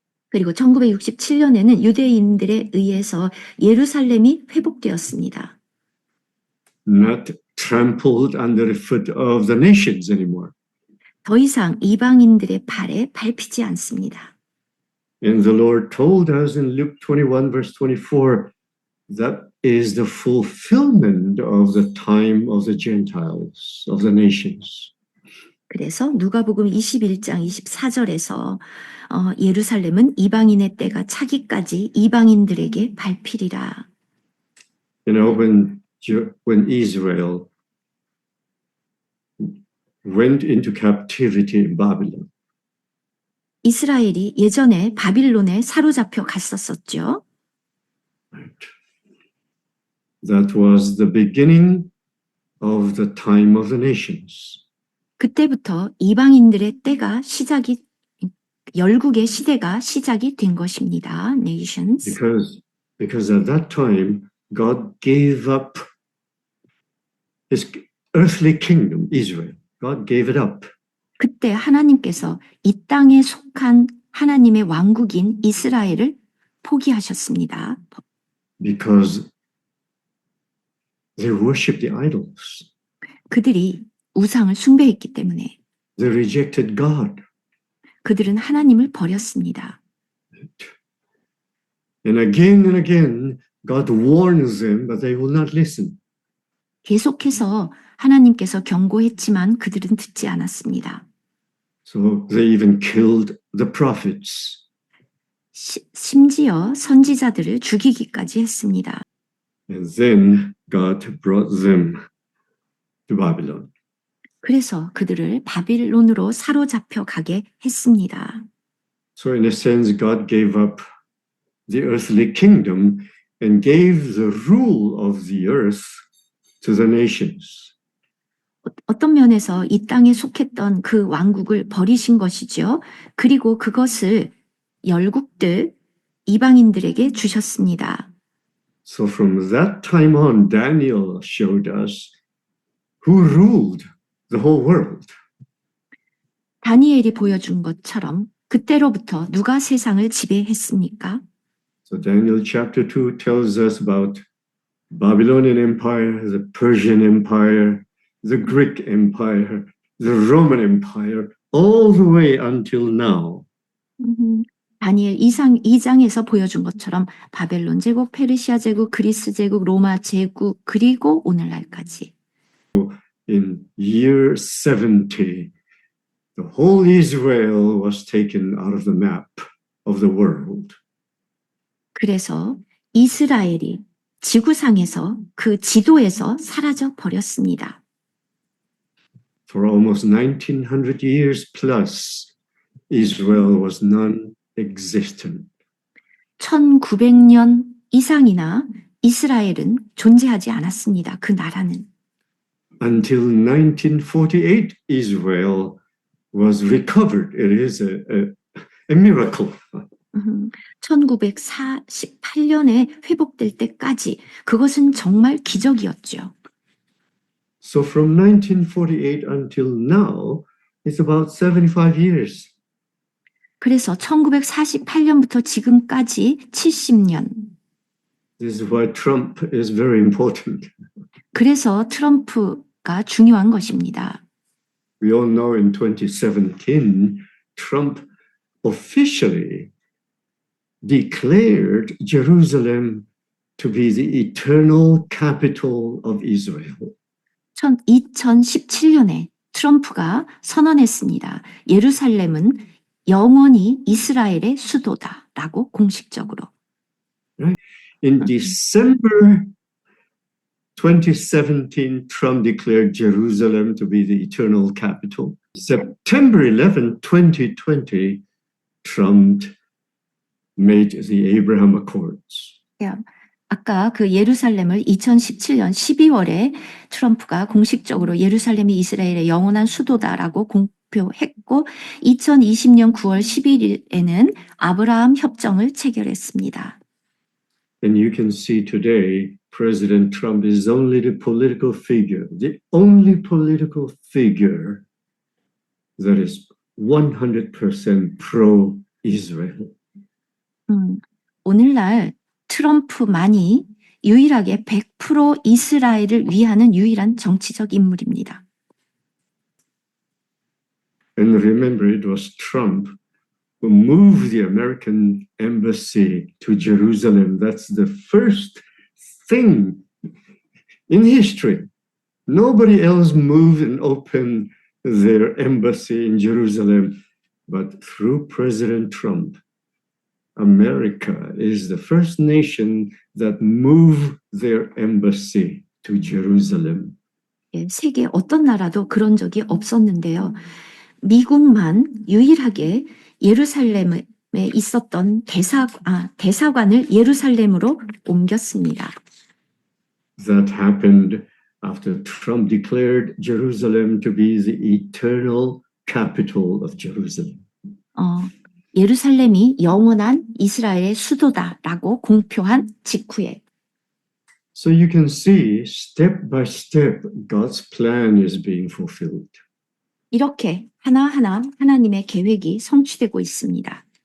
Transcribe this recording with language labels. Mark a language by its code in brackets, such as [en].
[ko] 그리고 1967년에는 유대인들에 의해서 예루살렘이 회복되었습니다. [en] Not trampled under the foot of the nations anymore. [ko] 더 이상 이방인들의 발에 밟히지 않습니다. [en] And the Lord told us in Luke 21, verse 24, that is the fulfillment of the time of the Gentiles, of the nations. [ko] 그래서 누가복음 21장 24절에서 예루살렘은 이방인의 때가 차기까지 이방인들에게 밟히리라. [en] You know, when Israel went into captivity in Babylon, [ko] 이스라엘이 예전에 바빌론에 사로잡혀 갔었었죠. [en] right? That was the beginning of the time of the nations. [ko] 그때부터 이방인들의 때가 열국의 시대가 시작이 된 것입니다. [en] Nations. Because at that time, God gave up his earthly kingdom, Israel. God gave it up. [ko] 그때 하나님께서 이 땅에 속한 하나님의 왕국인 이스라엘을 포기하셨습니다. [en] Because they worshiped the idols. [ko] 그들이 우상을 숭배했기 때문에 [en] They rejected God. [ko] 그들은 하나님을 버렸습니다. [en] And again, God warns them, but they will not listen. [ko] 계속해서 하나님께서 경고했지만 그들은 듣지 않았습니다. [en] So they even killed the prophets. [ko] 심지어 선지자들을 죽이기까지 했습니다. [en] And then God brought them to Babylon. [ko] 그래서 그들을 바빌론으로 사로잡혀 가게 했습니다. [en] So in a sense, God gave up the earthly kingdom and gave the rule of the earth to the nations. [ko] 어떤 면에서 이 땅에 속했던 그 왕국을 버리신 것이죠. 그리고 그것을 열국들, 이방인들에게 주셨습니다. [en] So from that time on, Daniel showed us who ruled the whole world. [ko] 다니엘이 보여준 것처럼 그때로부터 누가 세상을 지배했습니까? [en] So Daniel chapter 2 tells us about Babylonian Empire, the Persian Empire, the Greek Empire, the Roman Empire, all the way until now. [ko] 다니엘 2장에서 보여준 것처럼 바벨론 제국, 페르시아 제국, 그리스 제국, 로마 제국, 그리고 오늘날까지. [en] In year 70, the whole Israel was taken out of the map of the world. [ko] 그래서 이스라엘이 지구상에서 그 지도에서 사라져 버렸습니다. [en] For almost 1900 years plus, Israel was non-existent. [ko] 1900년 이상이나 이스라엘은 존재하지 않았습니다. 그 나라는. [en] Until 1948, Israel was recovered. It is a miracle. [ko] 1948년에 회복될 때까지 그것은 정말 기적이었죠. [en] So from 1948 until now, it's about 75 years. [ko] 그래서 1948년부터 지금까지 70년. [en] This is why Trump is very important. [ko] 그래서 트럼프가 중요한 것입니다. [en] We all know in 2017, Trump officially declared Jerusalem to be the eternal capital of Israel. [ko] 2017년에 트럼프가 선언했습니다. 예루살렘은 영원히 이스라엘의 수도다라고 공식적으로. [en] In December 2017, Trump declared Jerusalem to be the eternal capital. September 11, 2020, Trump made the Abraham Accords. [ko] 아까 그 예루살렘을 2017년 12월에 트럼프가 공식적으로 예루살렘이 이스라엘의 영원한 수도다라고 공표했고 2020년 9월 11일에는 아브라함 협정을 체결했습니다. [en] And you can see today, President Trump is only the political figure, the only political figure that is 100% pro-Israel. [ko] 오늘날 트럼프만이 유일하게 100% 이스라엘을 위하는 유일한 정치적 인물입니다. [en] And remember, it was Trump who moved the American embassy to Jerusalem. That's the first thing in history. Nobody else moved and opened their embassy in Jerusalem. But through President Trump, America is the first nation that moved their embassy to Jerusalem. [ko] 세계 어떤 나라도 그런 적이 없었는데요. 미국만 유일하게 예루살렘에 있었던 대사관을 예루살렘으로 옮겼습니다. [en] That happened after Trump declared Jerusalem to be the eternal capital of Jerusalem. [ko] 예루살렘이 영원한 이스라엘의 수도다라고 공표한 직후에. [en] So you can see step by step God's plan is being fulfilled. [ko] 이렇게 하나하나 하나님의 계획이 성취되고 있습니다.